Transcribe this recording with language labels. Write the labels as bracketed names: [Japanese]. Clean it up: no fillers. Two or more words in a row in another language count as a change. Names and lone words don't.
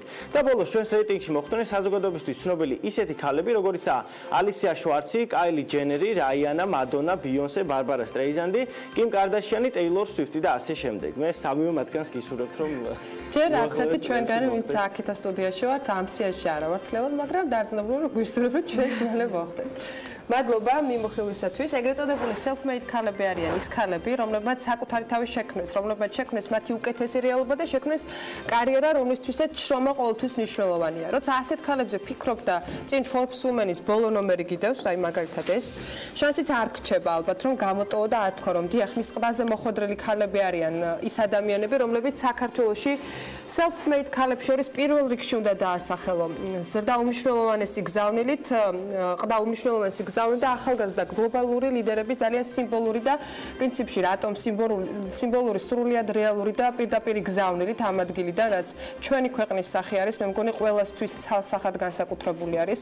[Georgian] და ბოლოს ჩვენს რეიტინგში მოხვდნენ საზოგადოებისთვის ცნობილი ისეთი ქალები, როგორიცაა ალისია შვარცი, კაილი ჯენერი, რაიანა, მადონა, ბიონსე, ბარბარა სტრეიზანდი, კიმ კარდაშიანი, ტეილორ სვიფტი და ასე შემდეგ. მე სამივე მათგანს გისურვებთ, რომ ჯერ არც ერთი ჩვენგანი, ვინც აქეთა სტუდიაში ვართ, ამ სიაში არა ვართ ლევან, მაგრამ დაძნობლობ რომ გვისურვებთ ჩვენც მალე მოხდეთ. მადლობა მიმოხილვისათვის. ეგრეთ წოდებული self-made ქალები არიან ის ქალები, რომლებმაც საკუთარი თავი შექმნეს, რომლებმაც შექმნეს მათი უკეთესი რეალობა და შექმნეს კარიერა, რომლისთვისაც შრომა ყოველთვის მნიშვნელოვანია. როცა ასეთ ქალებზე ფიქრობ და წინ Forbes Women-ის ბოლო ნომერი გიდევს, აი მაგალითად ეს, შანსიც არ გრჩება ალბათ, რომ გამოტოვო და არ თქვა, რომ დიახ, მის ყბაზე მოხვედრილი ქალები არიან ის ადამიანები, რომლებიც საქართველოში self-made ქალებს შორის პირველ რიგში უნდა დაასახელო. ზრდა უმნიშვნელოვანესი გზავნილით, ყდა უმნიშვნელოვანესი და ახალგაზრდა გლობალური ლიდერების ძალიან სიმბოლური და პრინციპში რატომ სიმბოლური, სრულიად რეალური და პირდაპირ გზავნილით ამ ადგილიდან, რაც ჩვენი ქვეყნის სახე არის, მე მგონი ყველასთვის ცალსახად განსაკუთრებული არის.